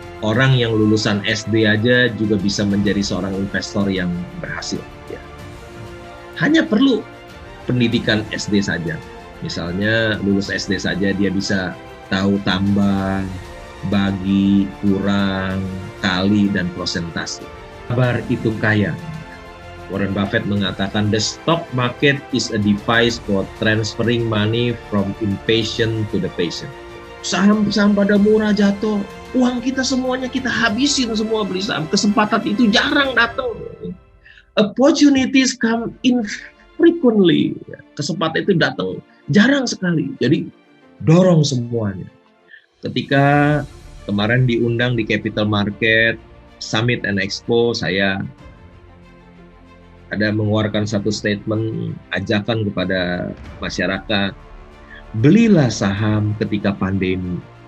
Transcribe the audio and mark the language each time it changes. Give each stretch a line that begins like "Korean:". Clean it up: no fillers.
Indonesian: Orang yang lulusan SD aja juga bisa menjadi seorang investor yang berhasil. Ya. Hanya perlu pendidikan SD saja. Misalnya lulus SD saja dia bisa tahu tambah, bagi, kurang, kali, dan prosentase. Sabar itu kaya.
English: Warren Buffett mengatakan, the stock market is a device for transferring money from impatient to the patient.
Indonesian: Saham-saham pada murah jatuh, uang kita semuanya kita habisin semua beli saham. Kesempatan itu jarang datang.
English: Opportunities come infrequently.
Indonesian: Kesempatan itu datang jarang sekali. Jadi dorong semuanya. Ketika kemarin diundang di Capital Market Summit and Expo, saya ada mengeluarkan satu statement ajakan kepada masyarakat, belilah saham ketika pandemi.